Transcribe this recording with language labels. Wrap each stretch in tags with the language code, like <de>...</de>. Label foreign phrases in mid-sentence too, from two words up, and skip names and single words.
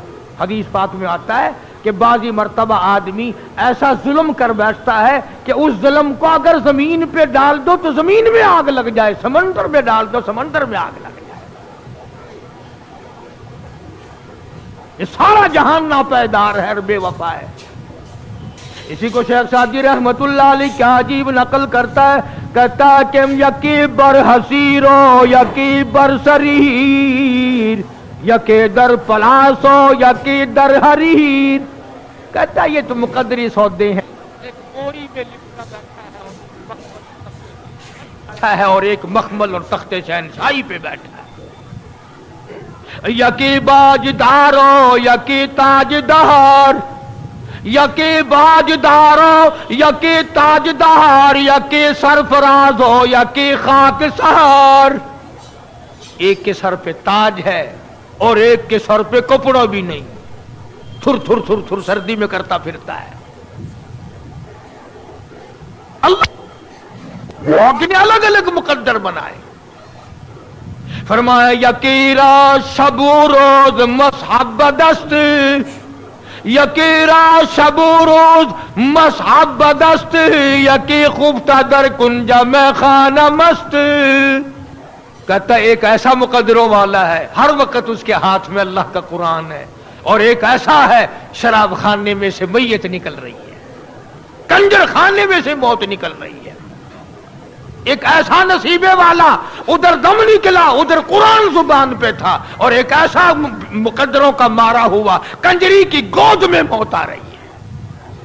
<ur>حدیث پاک میں آتا ہے کہ بعضی مرتبہ آدمی ایسا ظلم کر بیٹھتا ہے کہ اس ظلم کو اگر زمین پہ ڈال دو تو زمین میں آگ لگ جائے، سمندر میں ڈال دو سمندر میں آگ لگ جائے۔ یہ سارا جہان ناپائیدار ہے اور بے وفا ہے۔ اسی کو شیخ سعدی</ur> <ar>رحمت اللہ علیہ</ar> <ur>کیا عجیب نقل کرتا ہے، کہتا ہے کہ</ur> <fa>یکی بر حسیرو یکی بر سریر، یکی در پلاسو یکی در حریر۔</fa> <ur>کہتا ہے یہ تو مقدری سودے ہیں، ایک موری میں لپٹا بیٹھا ہے اور ایک مخمل اور تخت شہنشاہی پہ بیٹھا ہے۔</ur> <fa>یکی باج دارو یکی تاج دار، یکی باج دارو یکی تاج دار، یکی سرفراز ہو یکی خاک سہار۔</fa> <ur>ایک کے سر پہ تاج ہے اور ایک کے سر پہ کپڑا بھی نہیں، تھر تھر تھر تھر سردی میں کرتا پھرتا ہے۔ اللہ نے الگ الگ مقدر بنائے۔</ur> <fa>فرمایا یکی را شب و روز مصحب دست، یکی را شب و روز مصحب دست، یکی خفتہ در کنج میں خانہ مست۔</fa> <ur>کہتا ایک ایسا مقدروں والا ہے، ہر وقت اس کے ہاتھ میں اللہ کا قرآن ہے، اور ایک ایسا ہے شراب خانے میں سے میت نکل رہی ہے، کنجر خانے میں سے موت نکل رہی ہے۔ ایک ایسا نصیبے والا، ادھر دم نکلا ادھر قرآن زبان پہ تھا، اور ایک ایسا مقدروں کا مارا ہوا کنجری کی گود میں موت آ رہی ہے۔</ur>